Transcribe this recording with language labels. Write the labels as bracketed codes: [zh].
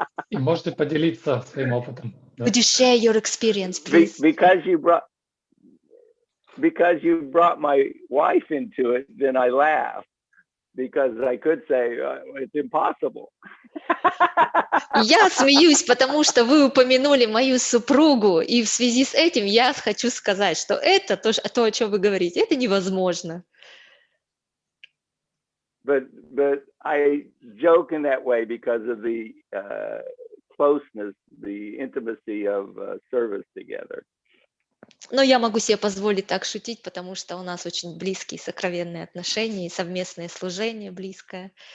[ru] И можете поделиться своим опытом. Да? [en] Could you share your experience, please? Because you brought my wife into it, then I laugh, because I could say it's impossible. [ru] Я смеюсь, потому что вы упомянули мою супругу, и в связи с этим я хочу сказать, что это то, о чем вы говорите, это невозможно. [en] But I joke in that way because of the closeness, the intimacy of service together. [ru] Но я могу себе позволить так шутить, потому что у нас очень близкие, сокровенные отношения и совместное служение близкое.